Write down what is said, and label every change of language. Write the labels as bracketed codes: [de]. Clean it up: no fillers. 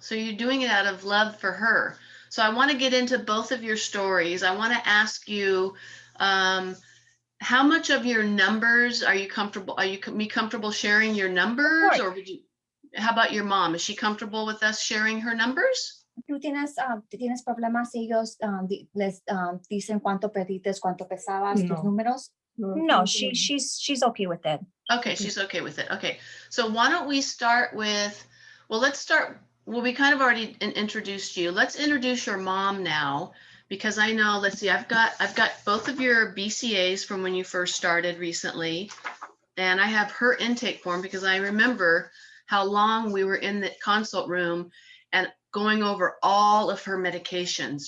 [en] So you're doing it out of love for her. So I want to get into both of your stories. I want to ask you, how much of your numbers are you comfortable? Are you comfortable sharing your numbers, or would you? How about your mom? Is she comfortable with us sharing her numbers? [es] ¿Tú tienes problemas si ellos les dicen cuánto perdiste, cuánto pesabas, tus números? [en] No, she's okay with it. Okay, she's okay with it. Okay, so why don't we start with, we kind of already introduced you. Let's introduce your mom now, because I know, let's see, I've got both of your BCAs from when you first started recently, and I have her intake form because I remember how long we were in the consult room and going over all of her medications.